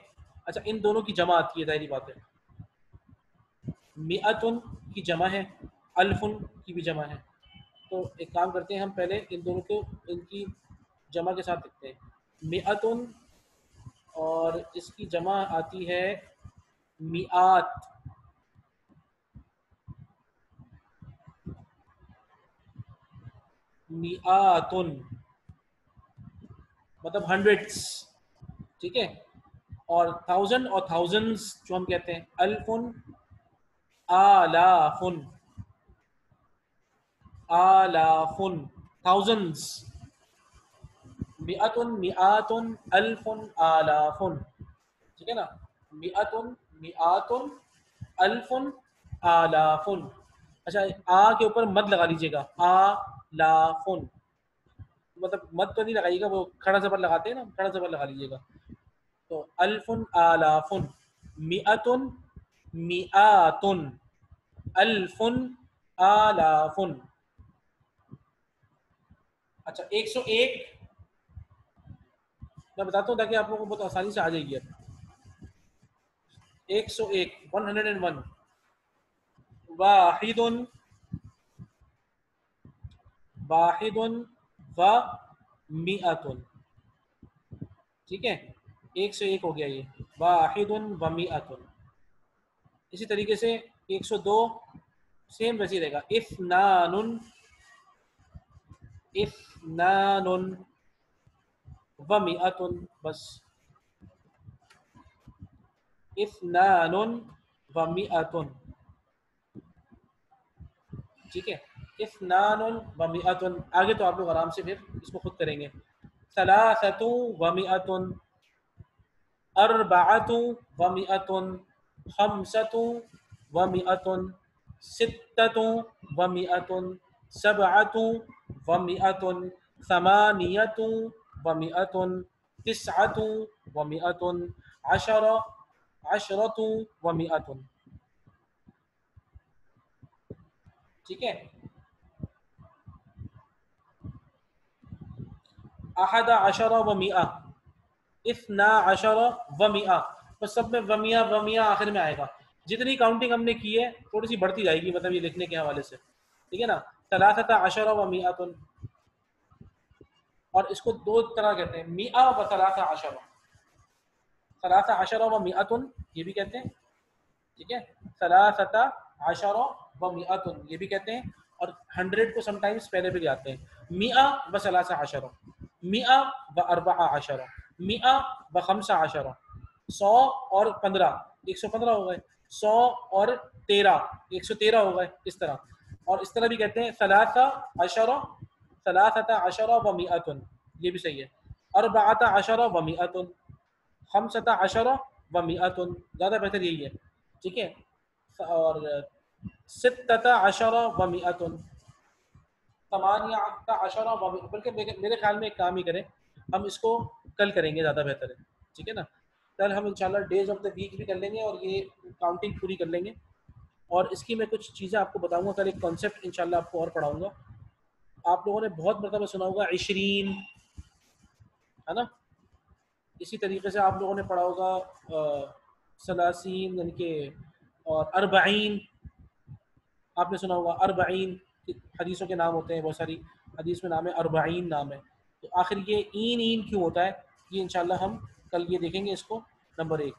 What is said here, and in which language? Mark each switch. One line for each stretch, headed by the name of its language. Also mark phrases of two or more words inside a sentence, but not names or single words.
Hindi: अच्छा, इन दोनों की जमा आती है, जाहिर बात है, मिअतुन की जमा है, अल्फुन की भी जमा है, तो एक काम करते हैं हम पहले इन दोनों को इनकी जमा के साथ लिखते हैं, मिअतुन और इसकी जमा आती है
Arabic: مئات، مئاتٌ
Hindi: मतलब हंड्रेड्स, ठीक है, और 1000 और थाउजेंड्स जो हम कहते हैं,
Arabic: ألفٌ آلافٌ، آلافٌ थाउजेंड्स, مئةٌ مئاتٌ ألفٌ آلافٌ,
Hindi: ठीक है ना,
Arabic: مئةٌ مئاتٌ ألفٌ آلافٌ.
Hindi: अच्छा, आ के ऊपर मद लगा लीजिएगा, आलाफुन, मतलब मद तो नहीं लगाइएगा, वो खड़ा जबर लगाते हैं ना, खड़ा जबर लगा लीजिएगा, तो
Arabic: ألفٌ آلافٌ، مئةٌ مئاتٌ ألفٌ آلافٌ.
Hindi: अच्छा, 101 मैं बताता हूँ ताकि आप लोगों को बहुत आसानी से आ जाएगी। 101 101,
Arabic: واحدٌ واحدٌ ومئةٌ,
Hindi: ठीक है, 101 हो गया ये,
Arabic: واحدٌ ومئةٌ.
Hindi: इसी तरीके से 102 सेम वैसे ही रहेगा,
Arabic: اثنانِ اثنانِ ومئةٌ, बस اثنانِ ومئةٌ,
Hindi: ठीक है,
Arabic: اثنانِ ومئةٌ.
Hindi: आगे तो आप लोग आराम से फिर इसको खुद करेंगे।
Arabic: ثلاثةُ ومئةٌ، أربعةُ ومئةٌ، خمسةُ ومئةٌ، ستةُ ومئةٌ، سبعةُ ومئةٌ، ثمانيةُ ومئةٌ، تسعةُ ومئةٌ، عشرةُ ومئةٌ,
Hindi: ठीक है।
Arabic: أحد عشر ومئة، اثنا عشر ومئة,
Hindi: बस सब में
Arabic: ومئة ومئة
Hindi: आखिर में आएगा। जितनी काउंटिंग हमने की है थोड़ी सी बढ़ती जाएगी, मतलब ये लिखने के हवाले से, ठीक है ना।
Arabic: ثلاثة عشر ومئةٌ,
Hindi: और इसको दो तरह कहते हैं,
Arabic: مئة وثلاثة عشر، ثلاثة عشر ومئةٌ
Hindi: ये भी कहते हैं, ठीक है,
Arabic: ثلاثة عشر ومئةٌ
Hindi: ये भी कहते हैं, और 100 को समटाइम्स पहले भी आते हैं,
Arabic: مئة وثلاثة عشر، مئة وأربعة عشر، مئة وخمسة عشر,
Hindi: 100 और 15 115 हो गए, 100 और 13 113 हो गए, इस तरह। और इस तरह भी कहते हैं
Arabic: ثلاثة عشر، ثلاثة عشر ومئةٌ,
Hindi: ये भी सही है,
Arabic: أربعة عشر ومئةٌ، خمسة عشر ومئةٌ,
Hindi: ज़्यादा बेहतर यही है, ठीक है।
Arabic: और ستة عشر ومئةٌ, ثمانية عشر و,
Hindi: बल्कि मेरे ख्याल में एक काम ही करें, हम इसको कल करेंगे, ज़्यादा बेहतर है, ठीक है ना। कल हम इंशाल्लाह
English: days of the week
Hindi: भी कर लेंगे और ये काउंटिंग पूरी कर लेंगे, और इसकी मैं कुछ चीज़ें आपको बताऊंगा कल, एक कॉन्सेप्ट इंशाल्लाह आपको और पढ़ाऊंगा। आप लोगों ने बहुत मरतबा सुना होगा 20, है ना, इसी तरीके से आप लोगों ने पढ़ा होगा सलासीन, यानी कि, और अरबाइन आपने सुना होगा, अरबाइन हदीसों के नाम होते हैं, बहुत सारी हदीस में नाम है अरबाइन नाम है, तो आखिर ये ईन क्यों होता है, ये इंशाल्लाह हम कल ये देखेंगे इसको, नंबर 1।